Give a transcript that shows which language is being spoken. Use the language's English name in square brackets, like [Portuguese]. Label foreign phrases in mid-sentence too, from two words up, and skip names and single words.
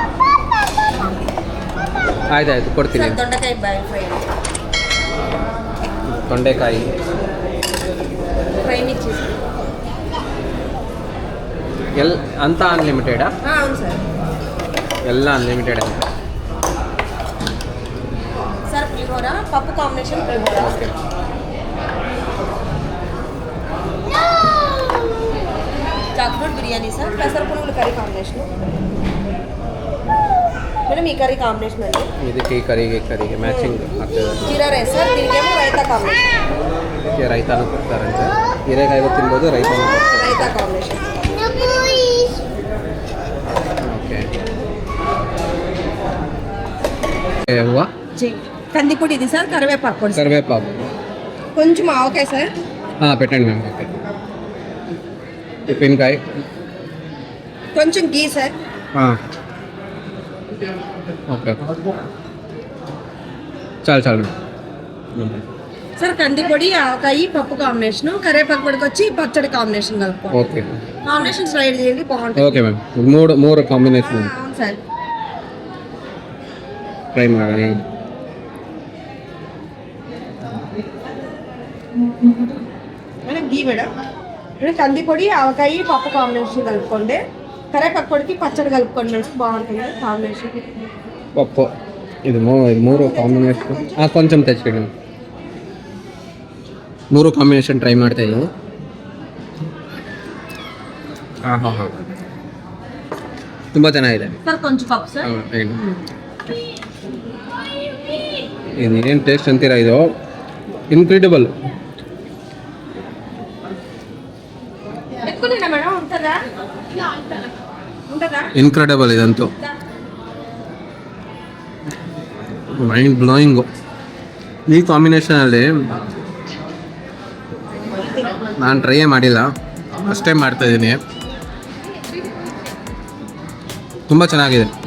[Kannada] ಆಯ್ತಾಯ್ತು ಕೊಡ್ತೀನಿ. ತೊಂಡೆಕಾಯಿ ಅಂತ ಅನ್ಲಿಮಿಟೆಡಾ? ಎಲ್ಲ ಅನ್ಲಿಮಿಟೆಡ್ ಅಂತ ಸರ್. ಪುಳಿಹೋರ ಪಪ್ಪು ಕಾಂಬಿನೇಷನ್ ಪುಳಿಹೋರ. ಓಕೆ. ಜಾಕ್ಫ್ರೂಟ್ ಬಿರಿಯಾನಿ ಸರ್. [Telugu] పెసర పునుగులు కర్రీ కాంబినేషన్ మేడం. ఈ కర్రీ కాంబినేషన్ అండి. [Kannada] ಇದಕ್ಕೆ ಈ ಕರಿಗೆ ಮ್ಯಾಚಿಂಗ್ ಆಗ್ತದೆ. ಜೀರಾ ರೈಸ್ ಸರ್. [Telugu] దీనికేమో రైతా కాంబినేషన్. [Kannada] ಇದಕ್ಕೆ ರೈತಾನು ಕೊಡ್ತಾರಂತೆ. ಹೀರೆಕಾಯಿಗೂ ತಿನ್ಬೋದು, ರೈತಾನು ಕೊಡ್ತಾರೆ. [Telugu] రైతా కాంబినేషన్. [Kannada] ಓಕೆ. ಹೂವು, [Telugu] కందిపొడి ఇది సార్. కరివేపాకు పొడి. కరివేపాకు కొంచెం ఆవకాయ సార్. పెట్టండి మ్యామ్. ఓకే. ఉప్పినకాయ, కొంచెం గీ సార్. ఓకే చాలు సార్. కందిపొడి, ఆవకాయ, పప్పు కాంబినేషన్, కరివేపాకు పొడికి వచ్చి పచ్చడి కాంబినేషన్ కలుపుకోండి. ఓకే. కాంబినేషన్ స్లైడ్ చేయండి, బాగుంటుంది. ఓకే మ్యామ్. [Kannada] ಮೂರು ಕಾಂಬಿನೇಷನ್ [Telugu] అవును సార్. [Kannada] ಟ್ರೈ ಮಾಡಿ. [Telugu] మేడం గీ మేడం. మేడం కందిపొడి, ఆవకాయ, పప్పు కాంబినేషన్ కలుపుకోండి. కరివేపాకు పొడికి పచ్చడి కలుపుకోండి మేడం, బాగుంటుంది కాంబినేషన్. [Kannada] ಪಪ್ಪು ಇದು ಮೂರು ಕಾಂಬಿನೇಷನ್. ಕೊಂಚ ತೆಚ್ಕೊಂಡು 3 ಕಾಂಬಿನೇಷನ್ ಟ್ರೈ ಮಾಡ್ತಾ ಇದ್ದೀವಿ. ತುಂಬ ಚೆನ್ನಾಗಿದೆ. [Telugu] ಸರ್ కొంచెం పప్పు సార్. [Kannada] ಏನು ಟೇಸ್ಟ್ ಅಂತೀರಾ, ಇದು ಇನ್ಕ್ರೆಡಿಬಲ್. [Telugu] ఎక్కువ మేడం ఉంటుందా? ఉంటుందా? [Kannada] ಇನ್ಕ್ರೆಡಿಬಲ್ ಇದಂತೂ. [English] mind blowing. [Kannada] ಈ ಕಾಂಬಿನೇಷನಲ್ಲಿ ನಾನು ಟ್ರೈಯೇ ಮಾಡಿಲ್ಲ, [English] first time [Kannada] ಮಾಡ್ತಾಯಿದ್ದೀನಿ. ತುಂಬ ಚೆನ್ನಾಗಿದೆ.